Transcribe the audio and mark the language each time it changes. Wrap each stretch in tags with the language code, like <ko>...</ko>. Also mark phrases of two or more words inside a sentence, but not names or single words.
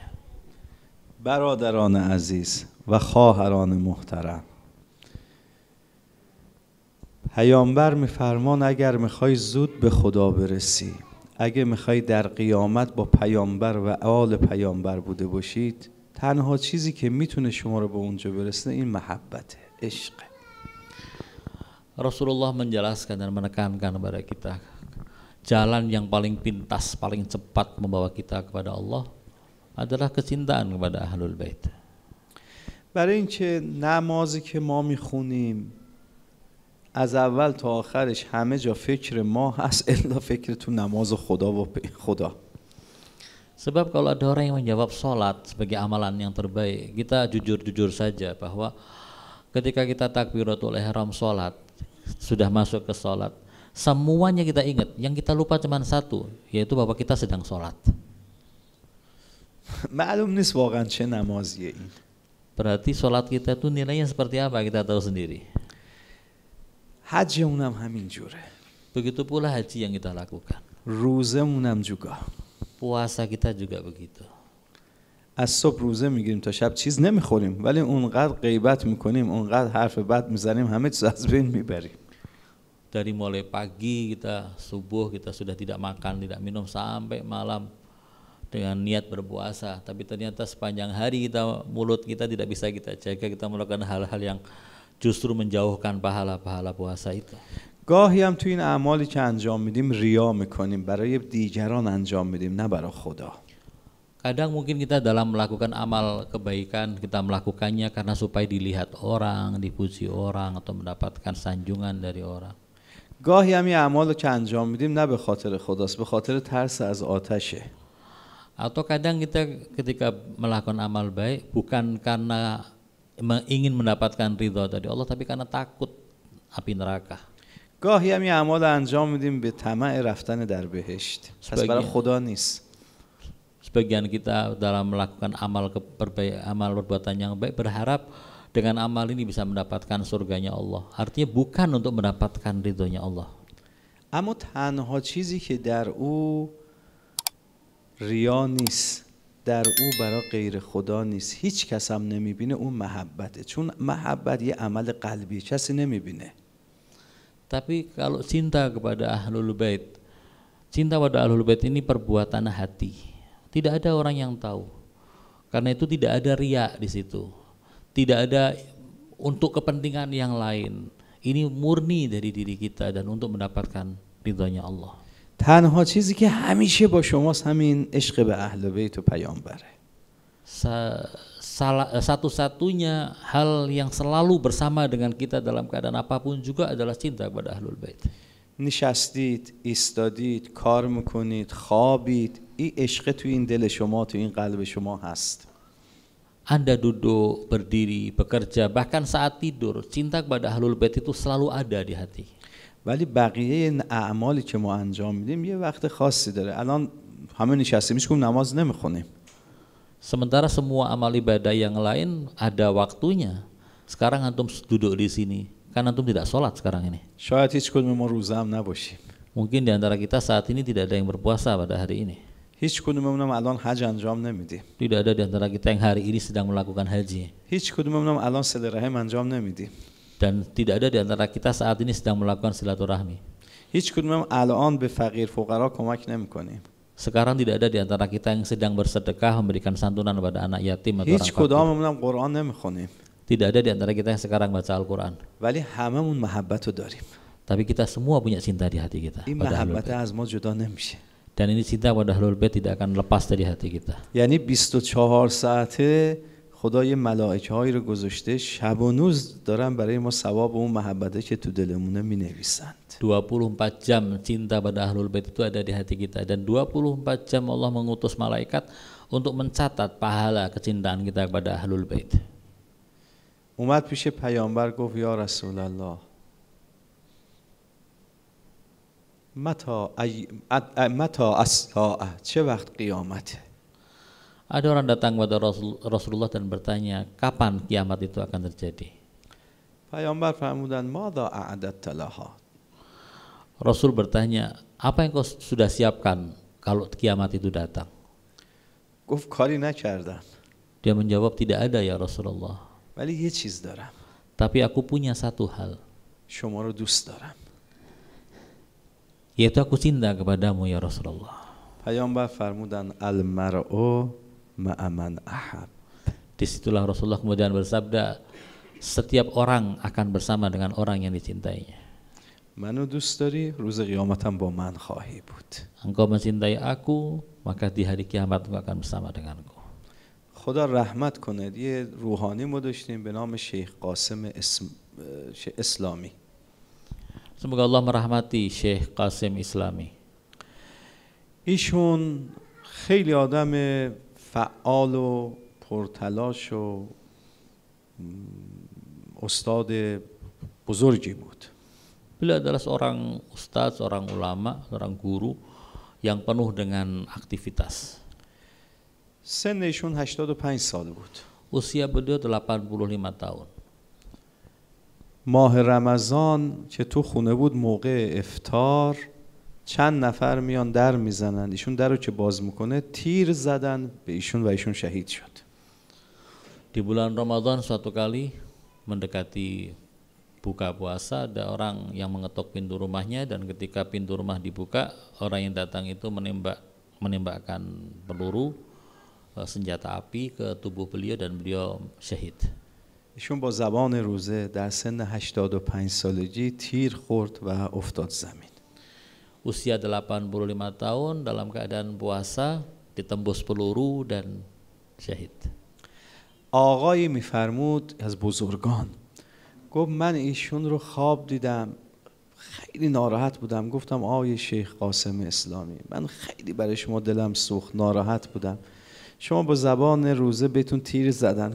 <fa>برادران عزیز و خواهران محترم، پیامبر میفرمان اگر میخوای زود به خدا برسی، اگه میخوای در قیامت با پیامبر و آل پیامبر بوده باشید، تنها چیزی که میتونه شما رو به اونجا برسونه این محبته، عشقه.</fa> <id>Rasulullah menjelaskan dan menekankan kepada kita, jalan yang paling pintas, paling cepat membawa kita kepada Allah adalah kecintaan kepada Ahlul Bait.</id> <fa>برای اینکه نمازی که ما میخونیم از اول تا آخرش همه جا فکر ما هست الا فکر تو نماز خدا و خدا.</fa> <id>Sebab kalau ada orang yang menjawab sholat sebagai amalan yang terbaik, kita jujur-jujur saja bahwa ketika kita takbiratul ihram sholat, sudah masuk ke sholat, semuanya kita ingat, yang kita lupa cuma satu, yaitu bahwa kita sedang sholat.</id> <fa>معلوم نیست واقعا چه نمازیه این.</fa> <id>Berarti sholat kita itu nilainya seperti apa kita tahu sendiri.</id> <fa>حج اونم همین جوره.</fa> <id>Begitu pula haji yang kita lakukan.</id> <fa>روزه اونم جوگا.</fa> <id>Puasa kita juga begitu.</id> <fa>از صبح روزه میگیریم تا شب چیز نمیخوریم، ولی اونقدر غیبت میکنیم، اونقدر حرف بد میزنیم، همه چیز از بین میبریم.</fa> <id>Dari mulai pagi kita subuh kita sudah tidak makan, tidak minum sampai malam dengan niat berpuasa, tapi ternyata sepanjang hari kita, mulut kita tidak bisa kita jaga, kita melakukan hal-hal yang justru menjauhkan pahala-pahala puasa itu.</id> <fa>گاهی هم تو این اعمالی که انجام میدیم ریا میکنیم، برای دیگران انجام میدیم نه برای خدا.</fa> <id>Kadang mungkin kita dalam melakukan amal kebaikan, kita melakukannya karena supaya dilihat orang, dipuji orang, atau mendapatkan sanjungan dari orang.</id> <fa>گاهی هم یه اعمال رو که انجام میدیم نه به خاطر خداست، به خاطر ترس از آتشه.</fa> <id>Atau kadang kita ketika melakukan amal baik bukan karena ingin mendapatkan ridho dari Allah, tapi karena takut api neraka.</id> <fa>گاهی هم یه اعمال رو انجام میدیم به طمع رفتن در بهشت، پس برای خدا نیست.</fa> <id>Sebagian kita dalam melakukan amal amal perbuatan yang baik berharap dengan amal ini bisa mendapatkan surganya Allah. Artinya bukan untuk mendapatkan ridhonya Allah.</id> <fa>اما تنها چیزی که در او ریا نیست، در او برای غیر خدا نیست، هیچ کس هم نمیبینه، اون محبته. چون محبت یه عمل قلبی، کسی نمیبینه.</fa> <id>Tapi kalau cinta kepada Ahlul Bait, cinta pada Ahlul Bait ini perbuatan hati. Tidak ada orang yang tahu. Karena itu tidak ada riya di situ. Tidak ada untuk kepentingan yang lain. Ini murni dari diri kita dan untuk mendapatkan ridhonya Allah.</id> <fa>تنها چیزی که همیشه با شماست همین عشق به اهل بیت و پیامبره.</fa> <id>Satu-satunya hal yang selalu bersama dengan kita dalam keadaan apapun juga adalah cinta kepada Ahlul Bait.</id> <fa>نشستید، ایستادید، کار میکنید، خوابید، این عشق تو این دل شما، تو این قلب شما هست.</fa> <id>Anda duduk, berdiri, bekerja, bahkan saat tidur, cinta kepada Ahlul Bait itu selalu ada di hati.</id> <fa>ولی بقیه اعمالی که ما انجام میدیم یه وقت خاصی داره. الان همه نشستیم هیچ کدوم نماز نمیخونیم.</fa> <id>Sementara semua amal ibadah yang lain ada waktunya. Sekarang antum duduk di sini, kan antum tidak sholat sekarang ini.</id> <fa>شاید هیچ کدوم ما روزه هم نباشیم.</fa> <id>Mungkin di antara kita saat ini tidak ada yang berpuasa pada hari ini.</id> <fa>هیچ کدوممون هم الان حج انجام نمیدیم.</fa> <id>Tidak ada di antara kita yang hari ini sedang melakukan haji.</id> <fa>هیچ کدوممون هم الان صله رحم انجام نمیدیم.</fa> <id>Dan tidak ada di antara kita saat ini sedang melakukan silaturahmi.</id> <fa>هیچ کدومم الان به فقیر فقرا کمک نمیکنیم.</fa> <id>Sekarang tidak ada di antara kita yang sedang bersedekah memberikan santunan kepada anak yatim atau</id> <fa>هیچ</fa> <id>orang fakir.</id> <fa>کداممون هم قرآن نمیخونیم.</fa> <id>Tidak ada di antara kita yang sekarang baca Al-Quran.</id> <fa>ولی هممون محبت رو داریم.</fa> <id>Tapi kita semua punya cinta di hati kita</id> <fa>این</fa> <id>pada Ahlul</id> <fa>محبت</fa> <id>Bait.</id> <fa>از ما جدا نمیشه.</fa> <id>Dan ini cinta pada Ahlul Bait tidak akan lepas dari hati kita.</id> <fa>یعنی 24 ساعته خدا یه ملائکه هایی رو گذاشته شب و روز دارن برای ما ثواب اون محبته که تو دلمونه مینویسند.</fa> <id>24 jam cinta pada Ahlul Bait itu ada di hati kita, dan 24 jam Allah mengutus malaikat untuk mencatat pahala kecintaan kita kepada Ahlul Bait.</id> <fa>اومد پیش پیامبر گفت</fa> <ar>یا رسول الله متى الساعه،</ar> <fa>چه وقت قیامته؟</fa> <id>Ada orang datang kepada Rasulullah dan bertanya, kapan kiamat itu akan terjadi?</id> <fa>پیامبر فرمودند</fa> <ar>ماذا اعددت لها؟</ar> <id>Rasul bertanya, apa yang kau sudah siapkan kalau kiamat itu datang?</id> <fa>گفت کاری نکردم</fa> <id>Dia menjawab, tidak ada</id> <ar>يا رسول الله.</ar> <fa>ولی یه چیز دارم،</fa> <id>Tapi aku punya satu hal,</id> <fa>شما رو دوست دارم.</fa> <id>yaitu aku cinta kepadamu</id> <ar>يا رسول الله.</ar> <fa>پیامبر فرمودند</fa> <ar>المرء مع من احب.</ar> <id>Disitulah Rasulullah kemudian bersabda, setiap orang akan bersama dengan orang yang dicintainya.</id> <fa>منو دوست داری روز قیامتم با من خواهی بود.</fa> <id>Engkau mencintai aku, maka di hari kiamat engkau akan bersama denganku.</id> <fa>خدا رحمت کنه. یه روحانی ما داشتیم به نام شیخ قاسم اسلامی.</fa> <id>Semoga Allah merahmati Syekh Qasim Islami.</id> <fa>ایشون خیلی آدم فعال و پرتلاش و استاد بزرگی بود.</fa> <id>Beliau adalah seorang ustadz, seorang ulama, seorang guru yang penuh dengan aktivitas.</id> <fa>سن ایشون 85 سال بود.</fa> <id>Usia beliau 85 tahun.</id> <fa>ماه رمضان که تو خونه بود موقع افطار چند نفر میان در میزنن، ایشون در رو که باز میکنه تیر زدن به ایشون و ایشون شهید شد.</fa> <id>Di bulan Ramadan suatu kali mendekati buka puasa, ada orang yang mengetuk pintu rumahnya, dan ketika pintu rumah dibuka, orang yang datang itu menembakkan peluru senjata api ke tubuh beliau dan beliau syahid.</id> <fa>ایشون با زبان روزه در سن 85 سالگی تیر خورد و افتاد زمین.</fa> <id>Usia 85 tahun dalam keadaan puasa, ditembus peluru dan syahid.</id> <fa>آقایی میفرمود از بزرگان، گفت من ایشون رو خواب دیدم، خیلی ناراحت بودم. گفتم آقای شیخ قاسم اسلامی، من خیلی برای شما دلم سوخت، ناراحت بودم، شما با زبان روزه بهتون تیر زدن.</fa>